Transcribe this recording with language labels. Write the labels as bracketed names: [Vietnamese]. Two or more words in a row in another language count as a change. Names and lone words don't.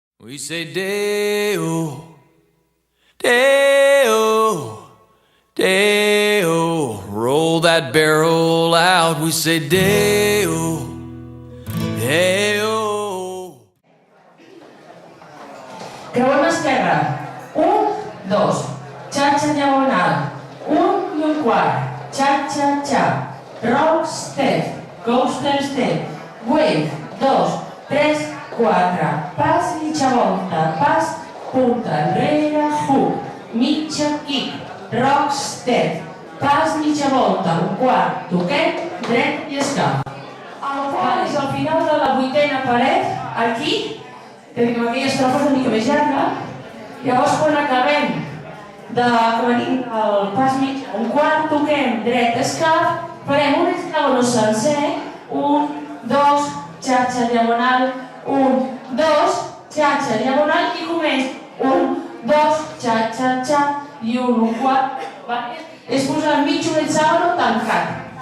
[English] We say Deo, Deo, Deo, roll that barrel out. We say Deo, Deo. [Catalan] Creuem esquerra. 1, 2. Xa-xa diagonal. 1 i un quart. Xa-xa-xa. [English] Roll step. Coaster step. Wave. 2, 3, 4. [Catalan] Pas, mitja volta. Pas, punta enrere, hook. Mitja kick. [English] Rock step. [Catalan] Pas, mitja volta. Un quart. Toquet, dret i escap. El quart és al final de la 8a paret. Aquí. Que dic, amb aquella estrofa una mica més llarga. Llavors, quan acabem de venir el pas mig, un quart, toquem dret, escap, farem un hexàgon sencer, 1, 2, xa-xa diagonal, 1, 2, xa-xa diagonal i comença 1, 2, xa-xa-xa i 1, un quart. És posar enmig un hexàgon tancat.